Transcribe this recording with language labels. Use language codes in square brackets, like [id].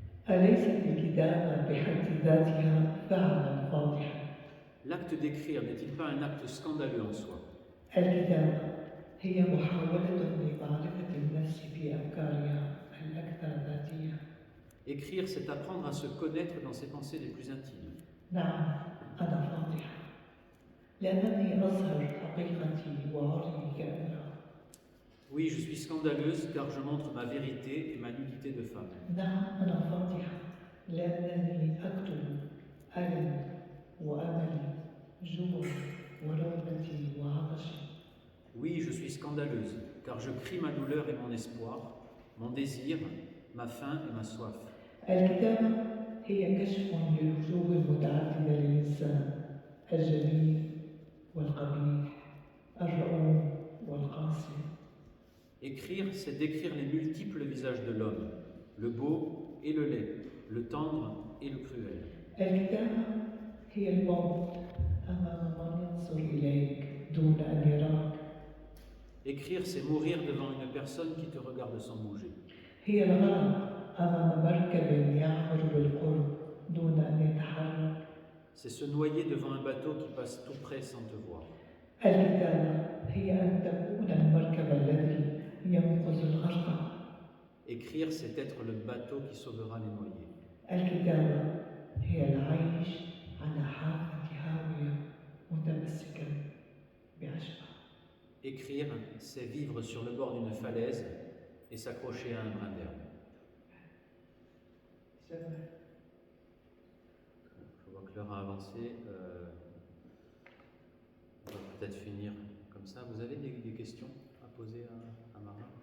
[ar] أليست الكتابة بحد ذاتها فعلا فاضحا؟ [fr] L'acte d'écrire n'est-il pas un acte scandaleux en soi? [ar] الكتابة هي محاولة لمعرفة النفس في أفكارها الأكثر ذاتية. [fr] Écrire, c'est apprendre à se connaître dans ses pensées les plus intimes. [ar] نعم أنا فاضحة لأنني أظهر حقيقتي وعري كاملة. [fr] Oui, je suis scandaleuse car je montre ma vérité et ma nudité de femme. [ar] نعم أنا فاضحة لأنني أكتب ألم وأملي جوع ورغبتي وعطشي. [fr] Oui, je suis scandaleuse car je crie ma douleur et mon espoir, mon désir, ma faim et ma soif. [ar] الكتابة هي كشف للوجوه المتعددة للإنسان الجميل والقبيح الرؤوف والقاسي. [fr] Écrire, c'est décrire les multiples visages de l'homme, le beau et le laid, le tendre et le cruel. [ar] الكتابة هي الموت أمام من ينظر إليك دون أن يراك. [fr] Écrire, c'est mourir devant une personne qui te regarde sans bouger. [ar] هي الغرق أمام مركب يعبر بالقرب دون أن يتحرك. [fr] C'est se noyer devant un bateau qui passe tout près sans te voir. [ar] الكتابة هي أن تكون المركب الذي ينقذ الغرق. [fr] Écrire, c'est être le bateau qui sauvera les noyés. [ar] الكتابة هي العيش على حافة هاوية متمسكا بعشبة. [fr] Écrire, c'est vivre sur le bord d'une falaise et s'accrocher à un brin d'herbe. C'est vrai. Je vois que l'heure a avancé. On va peut-être finir comme ça. Vous avez des questions à poser à Mara?